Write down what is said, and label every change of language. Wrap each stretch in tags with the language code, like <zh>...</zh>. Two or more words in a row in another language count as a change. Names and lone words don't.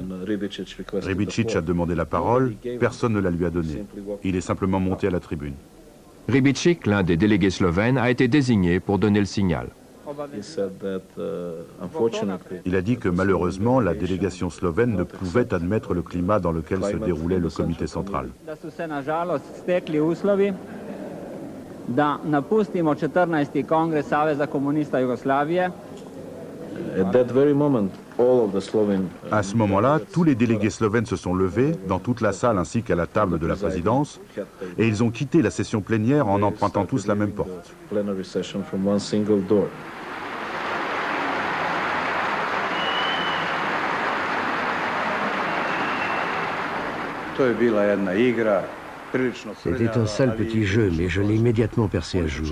<fr>Ribicic a demandé la parole, personne ne la lui a donnée. Il est simplement monté à la tribune. Ribicic, l'un des délégués slovènes, a été désigné pour donner le signal. Il a dit que malheureusement, la délégation slovène ne pouvait admettre le climat dans lequel se déroulait le comité central.</fr> <sr>Da napustimo 14. kongres Saveza komunista Jugoslavije.</sr> <fr>À ce moment-là, tous les délégués slovènes se sont levés, dans toute la salle ainsi qu'à la table de la présidence, et ils ont quitté la session plénière en empruntant tous la même porte. C'était un sale petit jeu, mais je l'ai immédiatement percé à jour.</fr>